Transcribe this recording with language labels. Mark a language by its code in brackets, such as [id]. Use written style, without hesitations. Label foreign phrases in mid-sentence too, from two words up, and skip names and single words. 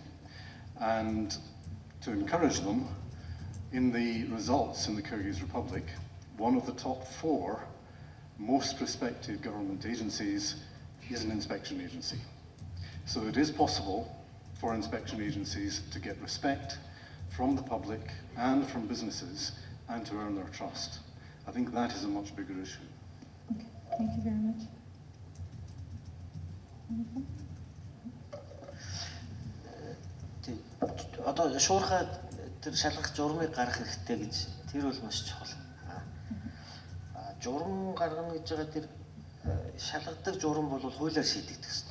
[en] And to encourage them, in the results in the Kyrgyz Republic, one of the top 4 most respected government agencies is an inspection agency. So it is possible for inspection agencies to get respect from the public and from businesses and to earn their trust. I think that is a much bigger issue. Okay, thank you very much. [mn] Одоо шуурхай тэр шалгах журмыг гаргах хэрэгтэй гэж тэр бол маш чухал. Журам гаргана гэж байгаа тэр шалгадаг журам бол хуулиар шийдэгдэх ёстой.